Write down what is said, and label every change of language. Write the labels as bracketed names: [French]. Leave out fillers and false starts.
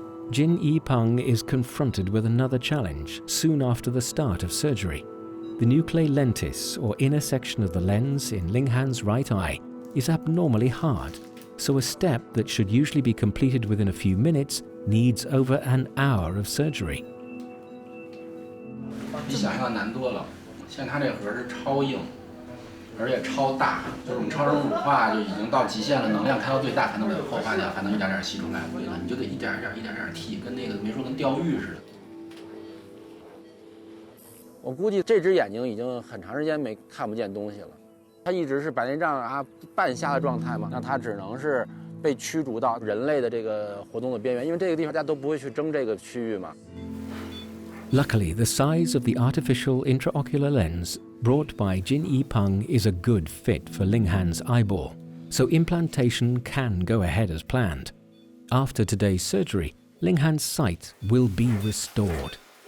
[English] Jin Yipeng is confronted with another challenge soon after the start of surgery. The nuclear lentis, or inner section of the lens in Ling Han's right eye, is abnormally hard, so a step that should usually be completed within a few minutes needs over an hour of surgery. [Chinese] 比想象难多了。现在它这盒是超硬，而且超大，就是我们超声乳化就已经到极限了，能量开到最大才能把它破坏掉，才能一点点吸出来。对了，你就得一点点剃，跟那个没说跟钓鱼似的。我估计这只眼睛已经很长时间看不见东西了，它一直是白内障啊半瞎的状态嘛，那它只能是被驱逐到人类的这个活动的边缘，因为这个地方大家都不会去争这个区域嘛。 [English] Luckily, the size of the artificial intraocular lens brought by Jin Yipeng is a good fit for Ling Han's eyeball, so implantation can go ahead as planned. After today's surgery, Ling Han's sight will be restored.